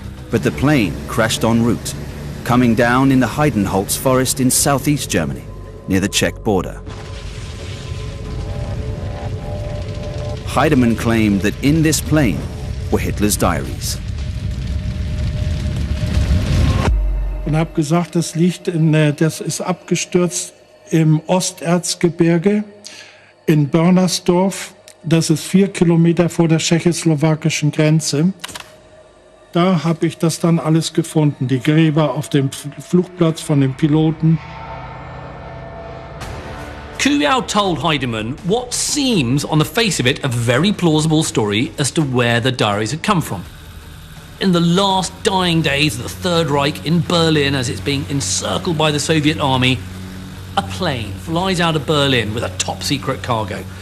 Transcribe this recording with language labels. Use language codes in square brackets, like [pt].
[en] But the plane crashed en route, coming down in the Heidenholz forest in southeast Germany, near the Czech border. Heidemann claimed that in this plane were Hitler's diaries. [de] Und habe gesagt, das ist abgestürzt im Osterzgebirge in Börnersdorf. Das ist 4 Kilometer vor der tschechoslowakischen Grenze. Da habe ich das dann alles gefunden, die Gräber auf dem Flugplatz von den Piloten. [en] Kuyau told Heidemann what seems, on the face of it, a very plausible story as to where the diaries had come from. In the last dying days of the Third Reich in Berlin, as it's being encircled by the Soviet army, a plane flies out of Berlin with a top-secret cargo.